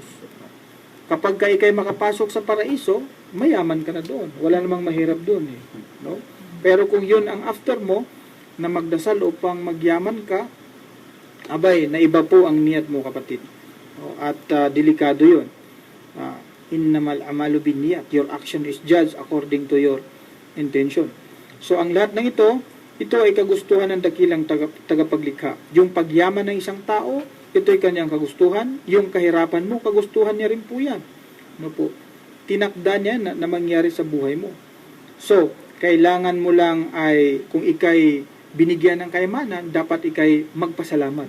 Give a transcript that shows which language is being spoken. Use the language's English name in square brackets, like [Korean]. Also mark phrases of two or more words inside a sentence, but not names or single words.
[Filipino] Kapag ikay makapasok sa paraiso, mayaman ka na doon. Wala namang mahirap doon. No? Pero kung yun ang after mo, na magdasal upang magyaman ka, abay, naiba po ang niyat mo, kapatid. At delikado yun. [Arabic] إنما الأعمال بالنيات. [English] Your action is judged according to your intention. [Filipino] So, ang lahat ng ito ay kagustuhan ng dakilang tagapaglikha. Yung pagyaman ng isang tao, ito ay kanyang kagustuhan. Yung kahirapan mo, kagustuhan niya rin po yan. Ano po? Tinakda niya na mangyari sa buhay mo. So, kailangan mo lang ay, kung ikay binigyan ng kayamanan, dapat ikay magpasalamat.